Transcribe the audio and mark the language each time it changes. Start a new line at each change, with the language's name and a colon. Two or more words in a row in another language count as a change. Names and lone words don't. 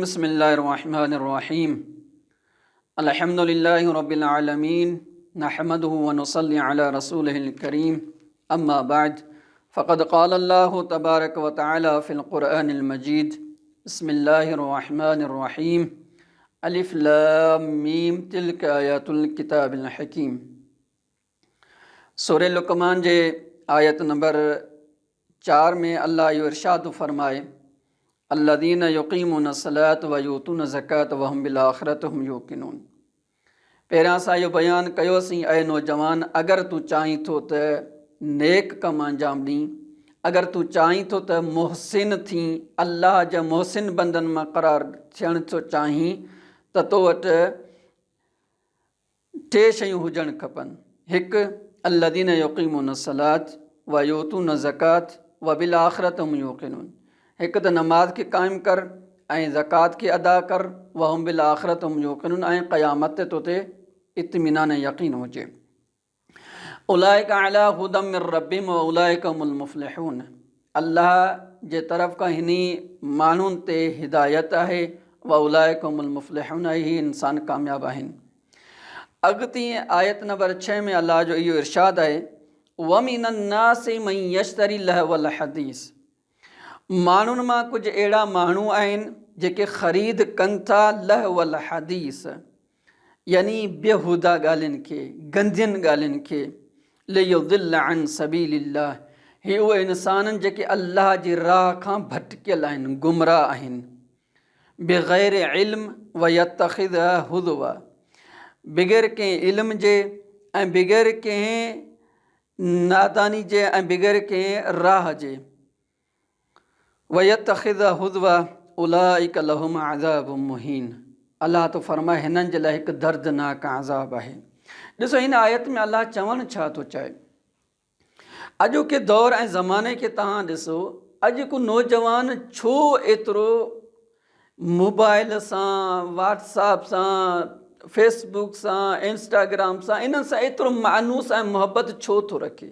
Arabic: بسم الله الرحمن الرحيم. الحمد لله رب العالمين، نحمده ونصلي على رسوله الكريم. أما بعد، فقد قال الله تبارك وتعالى في القرآن المجيد: بسم الله الرحمن الرحيم. الف لام میم تلک آیات الکتاب الحکیم.
Sindhi: سورہ لقمان जे आयत नंबर 4 में अल्लाह इहो इरशाद फरमाए:
Arabic: الذين يقيمون الصلاة ويؤتون الزكاة وهم بالآخرة هم يوقنون.
Sindhi: पहिरियां असां इहो बयानु कयोसीं, ऐं नौजवान, अगरि तूं चाहीं थो त नेक कम अंजाम ॾीं, अगरि तूं चाहीं थो त मुहसिन थी, अल्लाह जा मुहसिन बंदनि मां क़रार थियण थो चाहीं, त तो वटि टे शयूं हुजणु खपनि।
Arabic: हिकु, الذين يقيمون الصلاة ويؤتون الزكاة وبالآخرة هم يوقنون.
Sindhi: हिकु त नमाज़ खे क़ाइमु कर ऐं ज़कात खे अदा कर,
Arabic: وهم بالآخرة هم يوقنون,
Sindhi: ऐं क़यामत ते तोते इत्मिनान यक़ीन हुजे।
Arabic: أولئك على هدى من ربهم وأولئك هم المفلحون.
Sindhi: अल्लाह जे तरफ़ खां हिनी माण्हुनि ते हिदायत आहे,
Arabic: وأولئك هم المفلحون,
Sindhi: ही इंसान कामयाब आहिनि। अॻिते आयत नंबर 6 में अल्लाह जो इहो इरशाद आहे:
Arabic: ومن الناس من يشتري لهو الحديث.
Sindhi: माण्हुनि मां कुझु अहिड़ा माण्हू आहिनि जेके ख़रीद कनि था
Arabic: لهو الحديث,
Sindhi: यानी बेहुदा ॻाल्हियुनि खे, गंदियुनि ॻाल्हियुनि खे।
Arabic: ليضل عن سبيل الله.
Sindhi: हे उहे इंसान जेके अल्लाह जी राह खां भटकियल आहिनि, गुमराह आहिनि।
Arabic: بغير علم ويتخذها هزوا.
Sindhi: बग़ैर कंहिं इल्म जे ऐं बग़ैर कंहिं नादानी जे ऐं बग़ैर कंहिं राह जे।
Arabic: ويتخذها هزوا أولئك لهم عذاب مهين.
Sindhi: अल्लाह तो फरमाए, हिननि जे लाइ हिकु दर्दनाक अज़ाब आहे। ॾिसो, हिन आयत में अल्लाह चवणु छा थो चाहे। अॼोके दौर ऐं ज़माने खे तव्हां ॾिसो। अॼु को नौजवान छो एतिरो मोबाइल सां, व्हाट्सएप सां, फेसबुक सां, इंस्टाग्राम सां, इन्हनि सां एतिरो मानूस ऐं मुहबत छो थो रखे?